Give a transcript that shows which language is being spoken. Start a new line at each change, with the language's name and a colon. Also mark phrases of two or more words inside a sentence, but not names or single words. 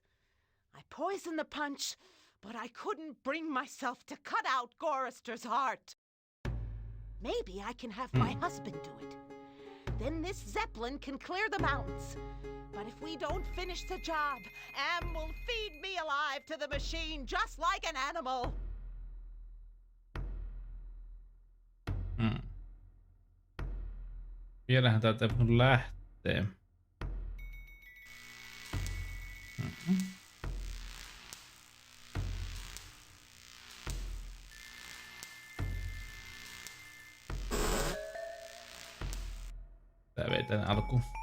English: I poisoned the punch, but I couldn't bring myself to cut out Gorister's heart. Maybe I can have my husband do it. Then this Zeppelin can clear the mountains. But if we don't finish the job, Am will feed me alive to the machine just like an animal.
Finnish: Vielähän täältä mun lähtee. Tää vei tän alkuun.